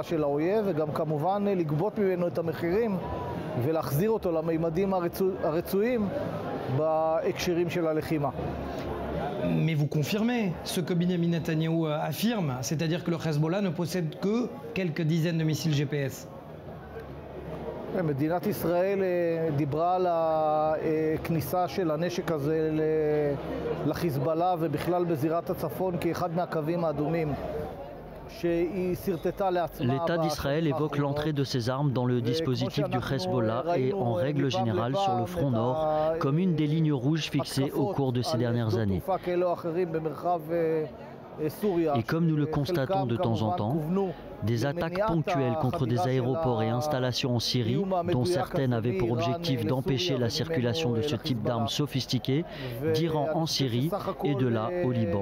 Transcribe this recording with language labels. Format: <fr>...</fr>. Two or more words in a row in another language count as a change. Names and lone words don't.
<fr>Mais vous confirmez ce que Benjamin Netanyahou affirme, c'est-à-dire que le Hezbollah ne possède que quelques dizaines de missiles GPS.</fr> <he>מדינת ישראל דיברה על הכניסה של הנשק הזה לחיזבאללה ובכלל בזירת הצפון כאחד מהקווים האדומים.</he> <fr>L'État d'Israël évoque l'entrée de ces armes dans le dispositif du Hezbollah et en règle générale sur le front nord comme une des lignes rouges fixées au cours de ces dernières années. Et comme nous le constatons de temps en temps, des attaques ponctuelles contre des aéroports et installations en Syrie, dont certaines avaient pour objectif d'empêcher la circulation de ce type d'armes sophistiquées, d'Iran en Syrie et de là au Liban.</fr>